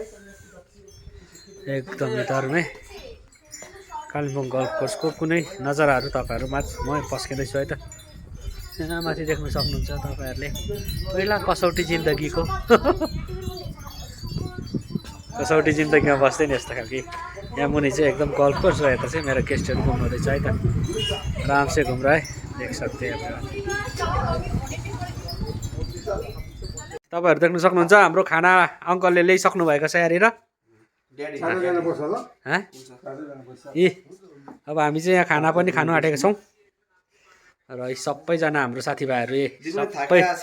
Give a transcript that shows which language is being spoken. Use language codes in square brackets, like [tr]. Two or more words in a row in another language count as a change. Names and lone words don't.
[ne] एकदम इधरमै कालिम्पोङ गल्फ कोर्सको कुनै नजाराहरू तपाईँहरू म पस्किँदैछु है त यहाँ माथि देख्न सक्नुहुन्छ तपाईँहरूले पहिला कसौटी जिन्दगीको कसौटी जिन्दगीमा बस्दै नि यस्तो खालको यहाँ मुनि चाहिँ एकदम [en] golf course [ne] र यता चाहिँ मेरो गेस्टहरू घुम्नुहुँदैछ है त [hi] आराम से घुम रहा है देख सकते हैं [ne] तपाईँहरू देख्न सक्नुहुन्छ हाम्रो खाना अङ्कलले ल्याइसक्नु भएको छ यहाँनिर अब हामी चाहिँ यहाँ खाना पनि खानु आँटेका छौँ र यी सबैजना हाम्रो साथीभाइहरू सबै